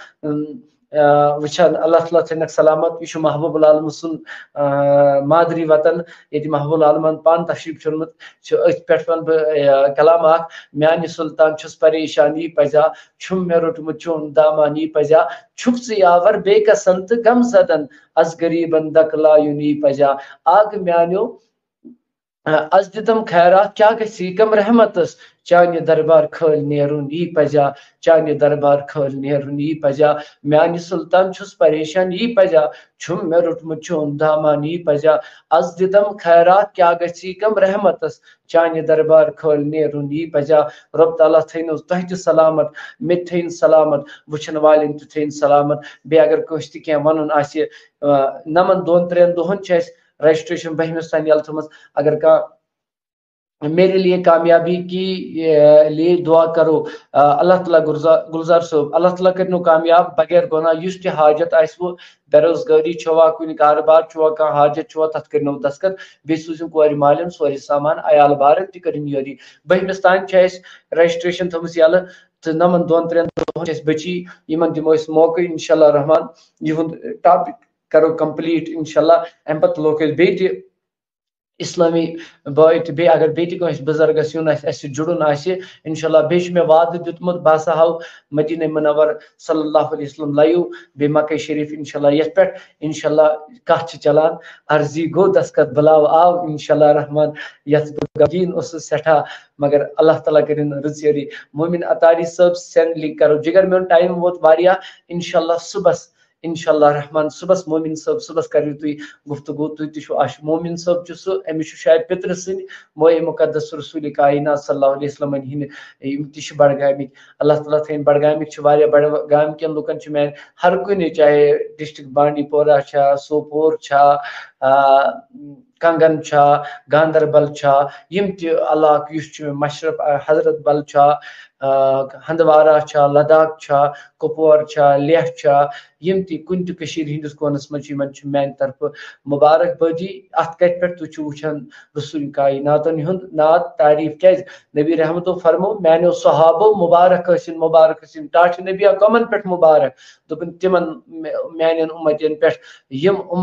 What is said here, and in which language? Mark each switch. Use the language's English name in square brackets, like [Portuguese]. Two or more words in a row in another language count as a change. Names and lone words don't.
[Kashmiri] وٕچھان اللہ تعالیٰ تھٲینکھ سلامت یہِ چھُ محبوب العالمہٕ سُنٛد مادری وطن ییٚتہِ محبوب العالمن پانہٕ تشریٖف چھوٚنمُت چھُ أتھۍ پٮ۪ٹھ وَنہٕ بہٕ کلام اکھ میانہِ سُلطان چھُس پریشان یی پزیا چھُم مےٚ روٚٹمُت چون دامان یی پزیا چھُکھ ژٕ یاور بے قسم تہٕ غم زدن از غریٖبن دکلایُن یی پزیا اکھ میانیو از دِتم خیرات کیٛاہ گژھِ کم رحمتس چانہِ دربار خٲلۍ نیرُن یی پزیا چانہِ دربار خٲلۍ نیرُن یی پزیا میانہِ سُلطان چھُس پریشان یی پزیا چھُم مےٚ روٚٹمُت چون دامان یی پزیا از دِتم خیرات کیٛاہ گژھِ کم رحمتس چانہِ دربار خٲلۍ نیرُن یی پزیا رۄب تعالیٰ تھٲینو تۄہہِ تہِ سلامت مےٚ تہِ تھٲیِن سلامت وٕچھن والٮ۪ن تہِ تھٲیِن سلامت بیٚیہِ اگر کٲنٛسہِ تہِ کینٛہہ وَنُن آسہِ 9-2-3 دۄہن چھِ اَسہِ رجسٹریشن 12مِس تانۍ ییٚلہٕ تھٲومٕژ اگر کانٛہہ [Urdu] میرے لیے کامیابی کی لیے دعا کرو [Kashmiri] اللہ تعالیٰ گلزار صاحب اللہ تعالیٰ کرنو کامیاب بغیر گناہ یس تہ حاجت آسو بے روزگاری چھوا کن کاربار چھوا کانٛہہ حاجت چھوا تتھ کرنو دستخط بیٚیہِ سوٗزِن کورِ مالٮ۪ن سورُے سامان عیال بارن تہِ کٔرِن یٲری 12مِس تام چھِ اَسہِ رجسٹریشن تھٲومٕژ یلہٕ تہٕ 2-3 دۄہن چھِ اَسہِ بچی یِمن دِمو أسۍ موقعہٕ انشاءاللہ رحمان یِہُنٛد ٹاپک کرو کمپلیٹ انشاءاللہ امہِ پتہٕ تُلوکھ أسۍ بیٚیہِ تہِ اسلامی بٲے تہٕ بیٚیہِ اگر بیٚیہِ تہِ کٲنٛسہِ بُزرگس یُن آسہِ اَسہِ سۭتۍ جُڑُن آسہِ انشاءاللہ بیٚیہِ چھُ مےٚ وعدٕ دیُتمُت بہٕ ہسا ہاو مدینہ منور [Arabic] صلی اللہ علیہ وسلم [Kashmiri] لایِو بیٚیہِ مکہ شریف انشاءاللہ یتھ پٮ۪ٹھ انشاءاللہ کتھ چھِ چلان عرضی گوٚو دستخط بلاو آو انشاءاللہ رحمان یتھ بہٕ غمگیٖن اوسُس سٮ۪ٹھاہ مگر اللہ تعالیٰ کٔرِن رٕژ یٲری مومِن اتاری صٲب [English] send link [Kashmiri] کرو جگر میون ٹایم ووت واریاہ انشاءاللہ صبحس انشاءاللہ رحمان صبحس مومن صٲب صبحس کٔرِو تُہۍ گفتگو تُہۍ تہِ چھُو مومن صٲب چھُ سُہ أمِس چھُ شاید پِترٕ سٕنٛدۍ موئے مقدس رسول کائنات [Arabic] صلی اللہ علیہ وسلم [Kashmiri] ہٕنٛدۍ یِم تہِ چھِ بڈگامٕکۍ اللہ تعالیٰ تھٲیِن بڈگامٕکۍ چھِ واریاہ بڈگام کٮ۪ن لُکن چھِ میانہِ ہر کُنہِ چاہے ڈسٹرک بانڈی پورہ چھا سوپور چھا کنگن چھا گاندربل چھا یِم تہِ علاقہٕ یُس چھُ مشرف حضرت بل چھا ہندوارہ چھا لداخ چھا کپوور چھا لیہ چھا یِم تہِ کُنہِ تہِ کٔشیٖرِ ہٕنٛدِس کوٗنس منٛز چھِ یِمن چھُ میانہِ طرفہٕ مُبارک بٲدی اتھ کتہِ پٮ۪ٹھ تُہۍ چھِو وٕچھان رسول کائناتن ہُنٛد ناد تعریٖف کیازِ نبی رحمتو فرمو میانیو صحابو مُبارک ٲسِن ٹاٹھِ نبیہ کمن پٮ۪ٹھ مُبارک دوٚپُن تِمن میانٮ۪ن اُمتین پٮ۪ٹھ یِم